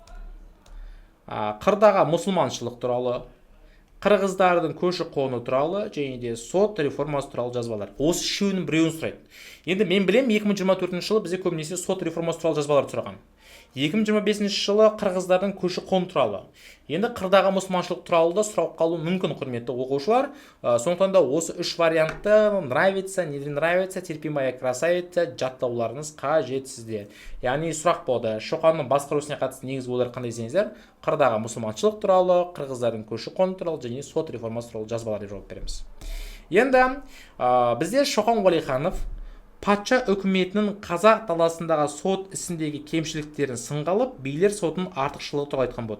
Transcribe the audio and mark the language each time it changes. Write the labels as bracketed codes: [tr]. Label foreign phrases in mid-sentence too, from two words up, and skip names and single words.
[kk] Қырдағы мұсылманшылық туралы, қырғыздардың көші-қоны туралы, және де сот реформасы туралы жазбалар. Осы үшеуінің біреуін сұрайды. Енді мен білем, 2024 жылы бізде көбінесе сот реформасы туралы жазбалар сұраған. 2025 жылы қырғыздардың көші-қон туралы. Енді қырдағы мұсылманшылық туралы да сұрап қалу мүмкін, құрметті оқушылар. Сондықтан да осы үш вариантты [ru] нравится, не нравится, терпимая красавица [kk] жаттауларыңыз қажет сізде. Яғни сұрақ болды. Шоқанның басқарусына қатысты негізгі ойлар қандай десеңіздер, қырдағы мұсылманшылық туралы, қырғыздардың көші-қон туралы және сот реформасы туралы жазбалар деп жауап береміз. Енді бізде Шоқан Уәлиханов патша үкіметінің қазақ даласындағы сот ісіндегі кемшіліктерін сынға алып, билер сотының артықшылығы туралы айтқан болды.